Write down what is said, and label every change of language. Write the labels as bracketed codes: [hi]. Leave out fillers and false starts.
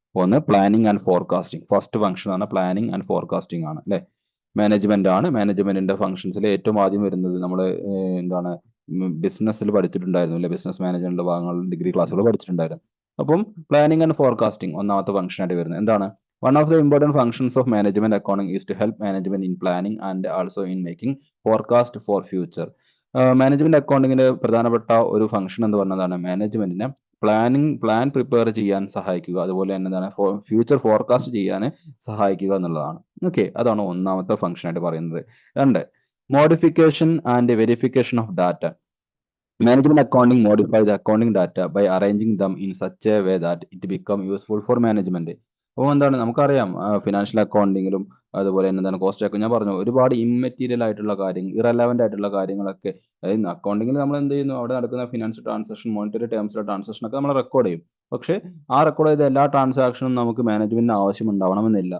[ml] ഒന്ന് planning and forecasting. First function ആണ് planning and forecasting ആണ് അല്ലെ? മാനേജ്മെന്റ് ആണ്. മാനേജ്മെന്റിന്റെ ഫംഗ്ഷൻസിൽ ഏറ്റവും ആദ്യം വരുന്നത് നമ്മൾ എന്താണ് ബിസിനസ്സിൽ പഠിച്ചിട്ടുണ്ടായിരുന്നു അല്ലെ? ബിസിനസ് മാനേജ്മെന്റിന്റെ ഭാഗങ്ങൾ ഡിഗ്രി ക്ലാസ്സുകൾ പഠിച്ചിട്ടുണ്ടായിരുന്നു. അപ്പം പ്ലാനിങ് ആൻഡ് ഫോർകാസ്റ്റിംഗ് ഒന്നാമത്തെ ഫംഗ്ഷൻ ആയിട്ട് വരുന്നത് എന്താണ്? [en] One of the important functions of management accounting is to help management in planning and also in making forecast for future. [ml] Management അക്കൗണ്ടിങ്ങിന്റെ പ്രധാനപ്പെട്ട ഒരു ഫംഗ്ഷൻ എന്ന് പറഞ്ഞതാണ് മാനേജ്മെന്റിനെ പ്ലാൻ പ്രിപ്പയർ ചെയ്യാൻ സഹായിക്കുക, അതുപോലെ തന്നെ എന്താണ് ഫ്യൂച്ചർ ഫോർകാസ്റ്റ് ചെയ്യാൻ സഹായിക്കുക എന്നുള്ളതാണ്. ഓക്കെ, അതാണ് ഒന്നാമത്തെ ഫംഗ്ഷൻ ആയിട്ട് പറയുന്നത്. രണ്ട്, [en] Modification and verification of data. Management accounting modify the accounting data by arranging them in such a way that it become useful for management. [ml] അപ്പോൾ എന്താണ് നമുക്കറിയാം, ഫിനാൻഷ്യൽ അക്കൗണ്ടിങ്ങിലും അതുപോലെ തന്നെ എന്താണ് കോസ്റ്റ് അക്കൗണ്ട്, ഞാൻ പറഞ്ഞു ഒരുപാട് ഇമ്മെറ്റീരിയൽ ആയിട്ടുള്ള കാര്യങ്ങൾ, ഇറലവന്റ് ആയിട്ടുള്ള കാര്യങ്ങളൊക്കെ, അതായത് അക്കൗണ്ടിങ്ങിൽ നമ്മൾ എന്ത് ചെയ്യുന്നു? അവിടെ നടക്കുന്ന ഫിനാൻഷ്യൽ ട്രാൻസാക്ഷൻ, മോണിറ്ററി ടേംസിലെ ട്രാൻസാക്ഷൻ ഒക്കെ നമ്മൾ റെക്കോർഡ് ചെയ്യും. പക്ഷേ ആ റെക്കോർഡ് ചെയ്ത എല്ലാ ട്രാൻസാക്ഷനും നമുക്ക് മാനേജ്മെന്റിന് ആവശ്യമുണ്ടാവണമെന്നില്ല.